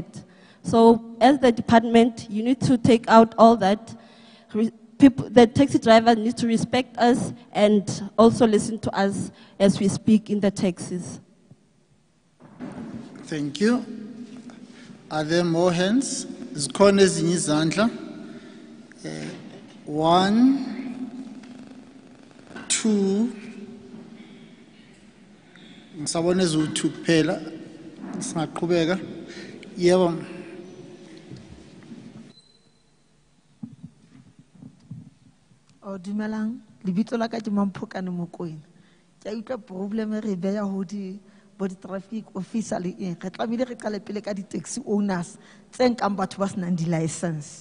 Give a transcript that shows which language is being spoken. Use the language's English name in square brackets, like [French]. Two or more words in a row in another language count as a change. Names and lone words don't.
[English] So as the department, you need to take out all that. The taxi driver needs to respect us and also listen to us as we speak in the taxis. Thank you. Are there more hands? [Zulu] Zikhona ezinye izandla. 1, 2. Ngisabona ezu-2 kuphela. Singaqhubeka. Yebo. [Southern Sotho] Dumelang, lebitso la ka ke Mamphokane Mokoena. Ke a utlwa problem re beya ho di [English] traffic officer [Southern Sotho] le eng. Re tlamehile re qale pele ka di- [English] taxi owners [Southern Sotho] tse nkang batho ba senang di-license.